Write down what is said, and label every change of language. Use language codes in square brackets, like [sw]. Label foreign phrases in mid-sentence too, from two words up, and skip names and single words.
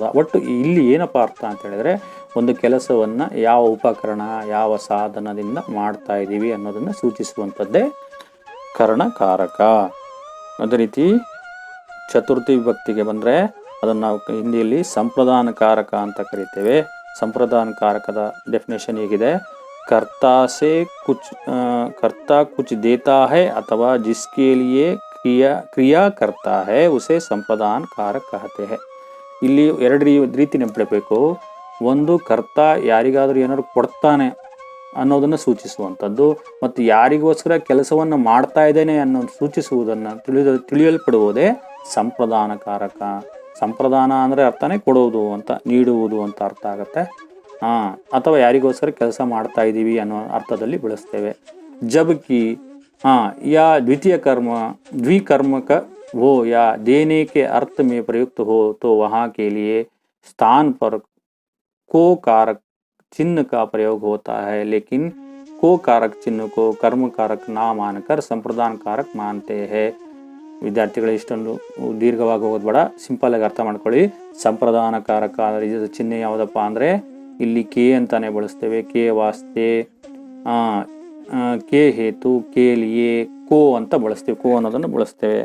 [kn] ಒಟ್ಟು ಇಲ್ಲಿ ಏನಪ್ಪ ಅರ್ಥ ಅಂತ ಹೇಳಿದ್ರೆ, ಒಂದು ಕೆಲಸವನ್ನು ಯಾವ ಉಪಕರಣ ಯಾವ ಸಾಧನದಿಂದ ಮಾಡ್ತಾ ಇದ್ದೀವಿ ಅನ್ನೋದನ್ನು ಸೂಚಿಸುವಂಥದ್ದೇ ಕರ್ಣಕಾರಕ. ಅದೇ ರೀತಿ ಚತುರ್ಥಿ ವಿಭಕ್ತಿಗೆ ಬಂದರೆ ಅದನ್ನು ನಾವು ಹಿಂದಿಯಲ್ಲಿ ಸಂಪ್ರದಾನಕಾರಕ ಅಂತ ಕರಿತೇವೆ. ಸಂಪ್ರದಾನಕಾರಕದ ಡೆಫಿನೇಷನ್ ಹೇಗಿದೆ? [hi] कर्ता कुछ देता है अथवा जिसके लिए क्रिया करता है उसे संप्रदान कारक कहते हैं. [kn] ಇಲ್ಲಿ ಎರಡು ರೀತಿ ನೆನಪಿಡಬೇಕು. ಒಂದು, ಕರ್ತ ಯಾರಿಗಾದರೂ ಏನಾದ್ರು ಕೊಡ್ತಾನೆ ಅನ್ನೋದನ್ನು ಸೂಚಿಸುವಂಥದ್ದು, ಮತ್ತು ಯಾರಿಗೋಸ್ಕರ ಕೆಲಸವನ್ನು ಮಾಡ್ತಾ ಇದ್ದೇನೆ ಅನ್ನೋದು ಸೂಚಿಸುವುದನ್ನು ತಿಳಿಯಲ್ಪಡುವುದೇ ಸಂಪ್ರದಾನ ಕಾರಕ. ಸಂಪ್ರದಾನ ಅಂದರೆ ಅರ್ಥನೇ ಕೊಡುವುದು ಅಂತ, ನೀಡುವುದು ಅಂತ ಅರ್ಥ ಆಗುತ್ತೆ. ಅಥವಾ ಯಾರಿಗೋಸ್ಕರ ಕೆಲಸ ಮಾಡ್ತಾ ಇದ್ದೀವಿ ಅನ್ನೋ ಅರ್ಥದಲ್ಲಿ ಬಳಸ್ತೇವೆ. [hi] ಜಬಕಿ या द्वितीय कर्म द्विकर्मक हो या देने के अर्थ में प्रयुक्त हो तो वहाँ के लिए स्थान पर को कारक चिन्ह का प्रयोग होता है, लेकिन को कारक चिन्ह को कर्म कारक ना मानकर संप्रदान कारक मानते हैं. [kn] ವಿದ್ಯಾರ್ಥಿಗಳು ಇಷ್ಟೊಂದು ದೀರ್ಘವಾಗಿ ಹೋಗೋದು ಬೇಡ, ಸಿಂಪಲ್ ಆಗಿ ಅರ್ಥ ಮಾಡ್ಕೊಳ್ಳಿ. ಸಂಪ್ರದಾನ ಕಾರಕ ಚಿಹ್ನೆ ಯಾವುದಪ್ಪ ಅಂದರೆ ಇಲ್ಲಿ ಕೆ ಅಂತಾನೆ ಬಳಸ್ತೇವೆ. [hi] के वास्ते, के हेतु, के लिए, को [kn] ಅಂತ ಬಳಸ್ತೇವೆ. ಕೋ ಅನ್ನೋದನ್ನು ಬಳಸ್ತೇವೆ.